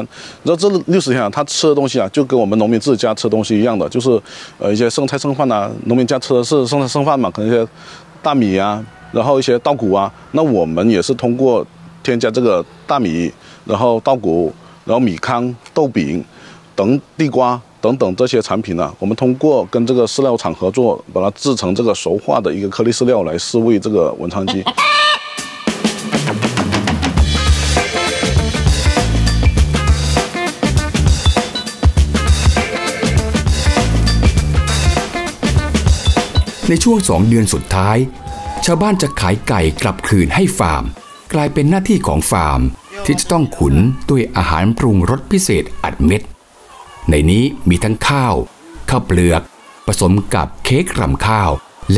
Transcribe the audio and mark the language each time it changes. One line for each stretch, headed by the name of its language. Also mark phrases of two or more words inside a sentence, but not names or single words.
Chinese: 然后这60天它吃的东西就跟我们农民自己家吃的东西一样的，就是一些剩菜剩饭农民家吃的是剩菜剩饭嘛，可能一些大米然后一些稻谷那我们也是通过添加这个大米，然后稻谷，然后米糠、豆饼等地瓜等等这些产品我们通过跟这个饲料厂合作，把它制成这个熟化的一个颗粒饲料来饲喂这个文昌鸡。
Thai: ในช่วง2 เดือนสุดท้ายชาวบ้านจะขายไก่กลับคืนให้ฟาร์มกลายเป็นหน้าที่ของฟาร์มที่จะต้องขุนด้วยอาหารปรุงรสพิเศษอัดเม็ดในนี้มีทั้งข้าวเปลือกผสมกับเค้กรำข้าวและ